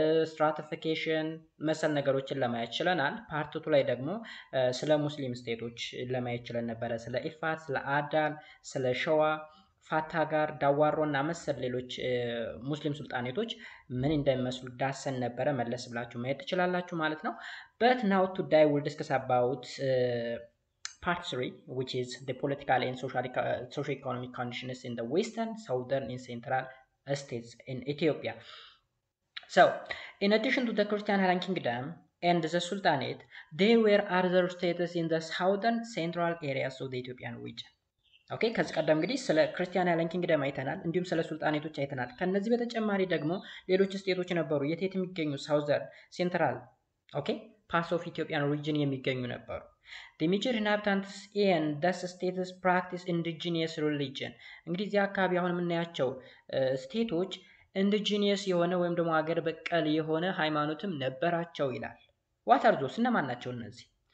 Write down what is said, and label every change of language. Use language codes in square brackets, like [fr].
[am] ስትራቲፊኬሽን መሰል ነገሮችን ለማየት ችለናል። ፓርት 2 ላይ ደግሞ ስለ ሙስሊም ስቴቶች ለማየት ችለን ነበረ። ስለ ኢፋት፣ ስለ አዳል፣ ስለ ሸዋ ፋታ ጋር ዳዋሮ እና መሰል ሌሎች ሙስሊም ሱልጣኔቶች ምን እንደሚመስሉ ዳሰን ነበረ። መለስ ብላችሁ ማየት ትችላላችሁ ማለት ነው። [en] በት ናው ቱዴይ ዊል ዲስከስ አባውት part 3, which is the political and socio-economic conditions in the western, southern and central states in Ethiopia. So, in addition to the Christian Highland Kingdom and the Sultanate, there were other states in the southern central areas of the Ethiopian region. [am] ኦኬ ከዚህ ቀደም እንግዲህ ስለ ክርስቲያን አይላንድ ኪንግደም አይተናል፣ እንዲሁም ስለ ሱልጣኔቶች አይተናል። ከነዚህ በተጨማሪ ደግሞ ሌሎች ስቴቶች ነበሩ። የት የሚገኙ ሳውዘርን፣ ሴንትራል ኦኬ ፓርትስ ኦፍ ኢትዮጵያን ሪጅን የሚገኙ ነበሩ። [en] the major inhabitants in those states practice indigenous religion። [am] እንግዲህ እዚህ አካባቢ አሁን የምናያቸው ስቴቶች ኢንዲጂኒየስ የሆነ ወይም ደግሞ ሀገር በቀል የሆነ ሃይማኖትም ነበራቸው ይላል። [en] ዋት አር ዞስ [am] እነማን ናቸው እነዚህ?